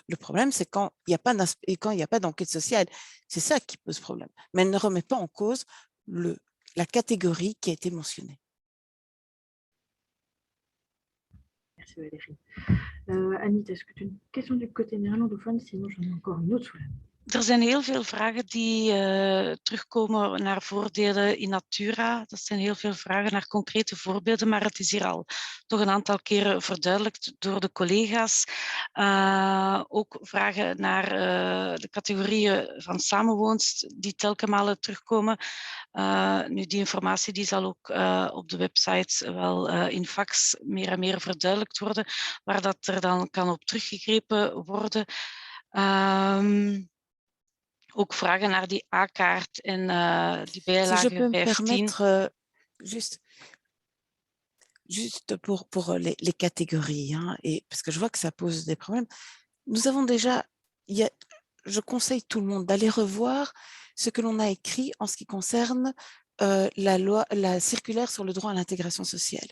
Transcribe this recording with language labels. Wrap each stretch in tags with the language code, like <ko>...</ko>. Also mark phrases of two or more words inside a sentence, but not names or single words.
<fr>Le problème, c'est quand il n'y a pas d'enquête sociale. C'est ça qui pose problème. Mais elle ne remet pas en cause la catégorie qui a été mentionnée. Merci Valérie. Anita, est-ce que tu as une question du côté néerlandophone? Sinon, j'en ai encore une autre sous la main.</fr> <nl>Er zijn heel veel vragen die terugkomen naar voordelen in Natura. Dat zijn heel veel vragen naar concrete voorbeelden, maar het is hier al toch een aantal keren verduidelijkt door de collega's. Ook vragen naar de categorieën van samenwoonst die telkens malen terugkomen. Nu, die informatie die zal ook op de website wel in fax meer en meer verduidelijkt worden, waar dat er dan kan op teruggegrepen worden. Ook vragen naar die A-kaart en die bijlage 15.</nl> <fr>Si je peux me permettre, juste pour les catégories, hein, et parce que je vois que ça pose des problèmes. Nous avons déjà, je conseille tout le monde d'aller revoir ce que l'on a écrit en ce qui concerne la circulaire sur le droit à l'intégration sociale.</fr>